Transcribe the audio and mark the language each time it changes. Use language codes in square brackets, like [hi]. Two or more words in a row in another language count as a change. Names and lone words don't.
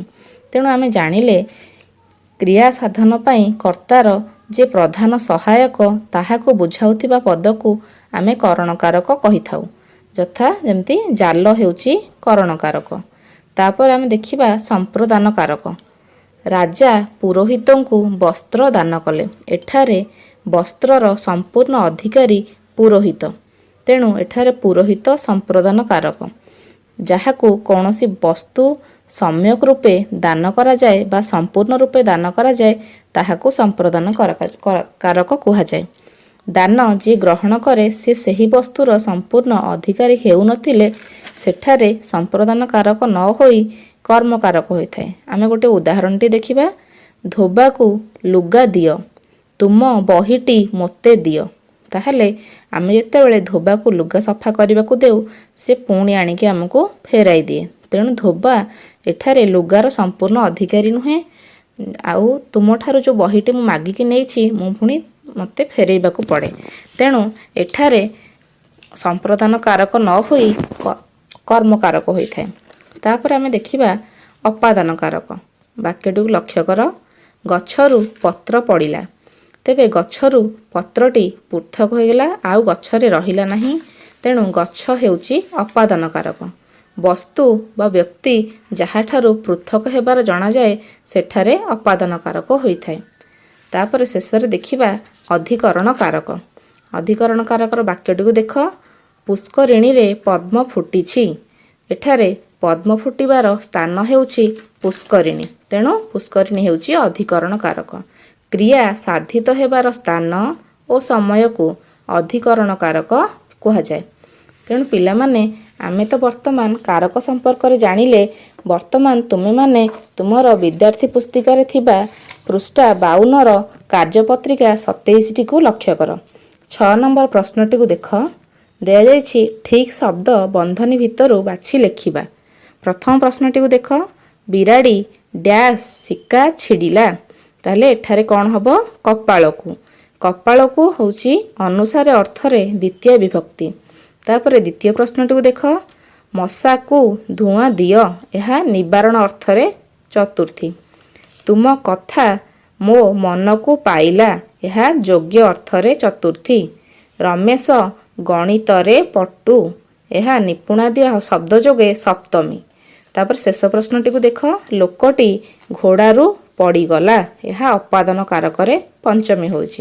[or] ତେଣୁ ଆମେ ଜାଣିଲେ କ୍ରିୟା ସାଧନ ପାଇଁ କର୍ତ୍ତାର ଯେ ପ୍ରଧାନ ସହାୟକ ତାହାକୁ ବୁଝାଉଥିବା ପଦକୁ ଆମେ କରଣ କାରକ କହି ଥାଉ। ଯଥା ଯେମିତି ଜାଲ ହେଉଛି କରଣ କାରକ। ତାପର ଆମେ ଦେଖିବା ସମ୍ପ୍ରଦାନ କାରକ। ରାଜା ପୁରୋହିତଙ୍କୁ ବସ୍ତ୍ର ଦାନ କଲେ। ଏଠାରେ ବସ୍ତ୍ରର ସମ୍ପୂର୍ଣ୍ଣ ଅଧିକାରୀ ପୁରୋହିତ। ତେଣୁ ଏଠାରେ ପୁରୋହିତ ସମ୍ପ୍ରଦାନ କାରକ। ଯାହାକୁ କୌଣସି ବସ୍ତୁ ସମ୍ୟକ ରୂପେ ଦାନ କରା ଯାଏ ବା ସମ୍ପୂର୍ଣ୍ଣ ରୂପେ ଦାନ କରା ଯାଏ ତାହାକୁ ସମ୍ପ୍ରଦାନ କାରକ କୁହା ଯାଏ। ଦାନ ଯେ ଗ୍ରହଣ କରେ ସେ ସେହି ବସ୍ତୁର ସମ୍ପୂର୍ଣ୍ଣ ଅଧିକାରୀ ହେଉ ନଥିଲେ ସେଠାରେ ସମ୍ପ୍ରଦାନ କାରକ ନ ହୋଇ କର୍ମ କାରକ ହୋଇଥାଏ। ଆମେ ଗୋଟେ ଉଦାହରଣଟି ଦେଖିବା। ଧୋବାକୁ ଲୁଗା ଦିଅ, ତୁମ ବହିଟି ମୋତେ ଦିଅ। ତାହାଲେ ଆମେ ଯେତେବେଳେ ଧୋବାକୁ ଲୁଗା ସଫା କରିବାକୁ ଦେଉ ସେ ପୁଣି ଆଣିକି ହମକୁ ଫେରାଇ ଦିଏ। ତେଣୁ ଧୋବା ଏଠାରେ ଲୁଗାର ସମ୍ପୂର୍ଣ୍ଣ ଅଧିକାରୀ ନୁହେଁ। ଆଉ ତୁମ ଠାରୁ ଯୋ ବହିଟି ମୁ ମାଗିକି ନେଇଛି ମୁ ପୁଣି ମତେ ଫେରାଇବାକୁ ପଡ଼େ। ତେଣୁ ଏଠାରେ ସମ୍ପ୍ରଦାନ କାରକ ନ ହୋଇ କର୍ମ କାରକ ହୋଇଥାଏ। ତାପର ଆମେ ଦେଖିବା ଅପାଦାନ କାରକ। ବାକ୍ୟଟି କୁ ଲକ୍ଷ୍ୟ କର। ଗଛରୁ ପତ୍ର ପଡ଼ିଲା। ତେବେ ଗଛରୁ ପତ୍ରଟି ପୃଥକ ହୋଇଗଲା ଆଉ ଗଛରେ ରହିଲା ନାହିଁ। ତେଣୁ ଗଛ ହେଉଛି ଅପାଦାନ କାରକ। ବସ୍ତୁ ବା ବ୍ୟକ୍ତି ଯାହାଠାରୁ ପୃଥକ ହେବାର ଜଣା ଯାଏ ସେଠାରେ ଅପାଦାନ କାରକ ହୋଇଥାଏ। ତାପର ଶେଷରେ ଦେଖିବା ଅଧିକରଣ କାରକ। ଅଧିକରଣ କାରକର ବାକ୍ୟଟି କୁ ଦେଖ। ପୁଷ୍କରିଣୀ ରେ ପଦ୍ମ ଫୁଟିଛି। ଏଠାରେ ପଦ୍ମ ଫୁଟିବାର ସ୍ଥାନ ହେଉଛି ପୁଷ୍କରିଣୀ। ତେଣୁ ପୁଷ୍କରିଣୀ ହେଉଛି ଅଧିକରଣ କାରକ। କ୍ରିୟା ସାଧିତ ହେବାର ସ୍ଥାନ ଓ ସମୟ କୁ ଅଧିକରଣ କାରକ କୁହା ଯାଏ। ତେଣୁ ପିଲା ମାନେ ଆମେ ତ ବର୍ତ୍ତମାନ କାରକ ସମ୍ପର୍କ ରେ ଜାଣିଲେ। ବର୍ତ୍ତମାନ ତୁମେ ମାନେ ତୁମର ବିଦ୍ୟାର୍ଥୀ ପୁସ୍ତିକା ରେ ଥିବା ପୃଷ୍ଠା 52 ର କାର୍ଯ୍ୟପତ୍ରିକା 27 ଟି କୁ ଲକ୍ଷ୍ୟ କର। 6 ନମ୍ବର ପ୍ରଶ୍ନଟି କୁ ଦେଖ। ଦିଆ ଯାଇଛି ଠିକ ଶବ୍ଦ ବନ୍ଧନୀ ଭିତରୁ ବାଛି ଲେଖିବା। ପ୍ରଥମ ପ୍ରଶ୍ନଟି କୁ ଦେଖ। ବିରାଡ଼ି ଡ୍ୟାସ ସିକା ଛିଡ଼ିଲା। ତାହାଲେ ଏଠାରେ କଣ ହେବ? କପାଳକୁ। କପାଳକୁ ହେଉଛି ଅନୁସାରେ ଅର୍ଥରେ ଦ୍ୱିତୀୟ ବିଭକ୍ତି। ତାପରେ ଦ୍ୱିତୀୟ ପ୍ରଶ୍ନଟି କୁ ଦେଖ। ମଶାକୁ ଧୂଆଁ ଦିଅ। ଏହା ନିବାରଣ ଅର୍ଥରେ ଚତୁର୍ଥୀ। ତୁମ କଥା ମୋ ମନକୁ ପାଇଲା, ଏହା ଯୋଗ୍ୟ ଅର୍ଥରେ ଚତୁର୍ଥୀ। ରମେଶ ଗଣିତରେ ପଟୁ, ଏହା ନିପୁଣାଦି ଶବ୍ଦ ଯୋଗେ ସପ୍ତମୀ। ତାପରେ ଶେଷ ପ୍ରଶ୍ନଟିକୁ ଦେଖ, ଲୋକଟି ଘୋଡ଼ାରୁ ପଡ଼ିଗଲା, ଏହା ଅପାଦନ କାରକରେ ପଞ୍ଚମୀ ହେଉଛି।